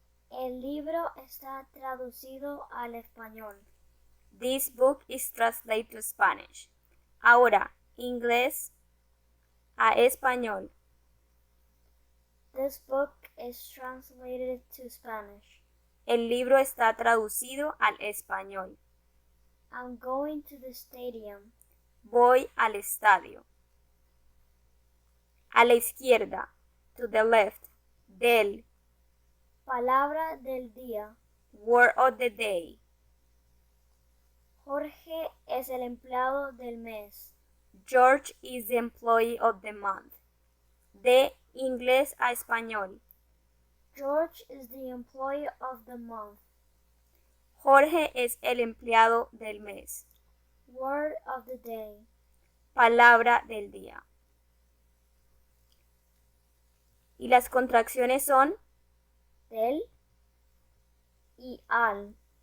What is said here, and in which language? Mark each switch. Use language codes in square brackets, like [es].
[es] El libro está traducido al español. [en] This book is translated to Spanish. [es] Ahora, inglés a español. [en] This book is translated to Spanish. [es] El libro está traducido al español. [en] I'm going to the stadium. [es] Voy al estadio. A la izquierda, to the left, del. Palabra del día. [en] Word of the day. [es] Jorge es el empleado del mes. [en] George is the employee of the month. [es] De inglés a español. [en] George is the employee of the month. [es] Jorge es el empleado del mes. [en] Word of the day. [es] Palabra del día. Y las contracciones son Del y al.